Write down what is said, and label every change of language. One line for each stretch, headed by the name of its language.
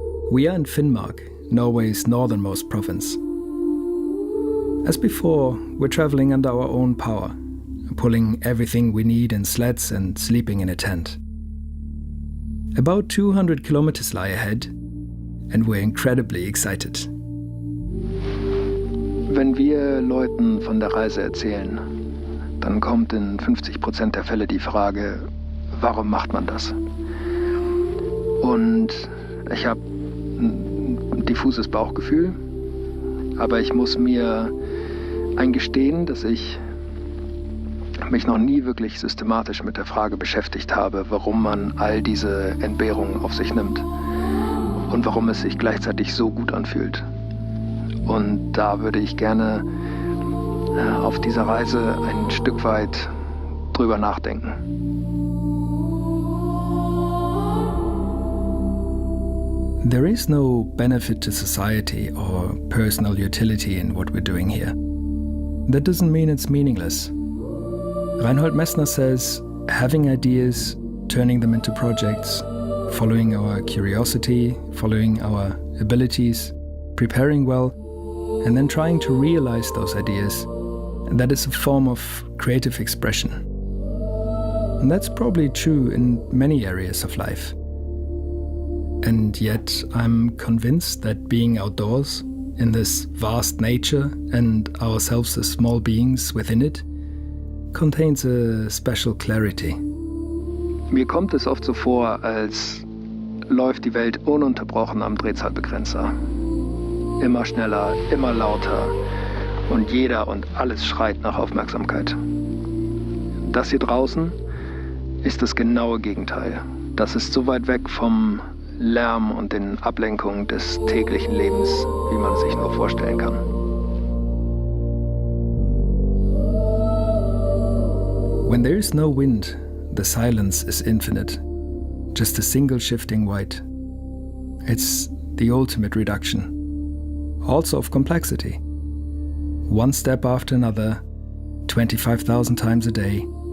English: We are in Finnmark, Norway's northernmost province. As before, we're traveling under our own power, pulling everything we need in sleds and sleeping in a tent. About 200 kilometers lie ahead, and we're incredibly excited.
German: Wenn wir Leuten von der Reise erzählen, dann kommt in 50% der Fälle die Frage, warum macht man das? Und ich habe ein diffuses Bauchgefühl, aber ich muss mir eingestehen, dass ich mich noch nie wirklich systematisch mit der Frage beschäftigt habe, warum man all diese Entbehrungen auf sich nimmt und warum es sich gleichzeitig so gut anfühlt. Und da würde ich gerne auf dieser Reise ein Stück weit drüber nachdenken.
English: There is no benefit to society or personal utility in what we're doing here. That doesn't mean it's meaningless. Reinhold Messner says, having ideas, turning them into projects, following our curiosity, following our abilities, preparing well, and then trying to realize those ideas, that is a form of creative expression. And that's probably true in many areas of life. And yet I'm convinced that being outdoors, in this vast nature and ourselves as small beings within it, contains a special clarity.
German: Mir kommt es oft so vor, als läuft die Welt ununterbrochen am Drehzahlbegrenzer. Immer schneller, immer lauter und jeder und alles schreit nach Aufmerksamkeit. Das hier draußen ist das genaue Gegenteil. Das ist so weit weg vom Lärm und den Ablenkungen des täglichen Lebens, wie man es sich nur vorstellen kann.
English: When there is no wind, the silence is infinite. Just a single shifting white. It's the ultimate reduction. Also of complexity. One step after another, 25,000 times a day.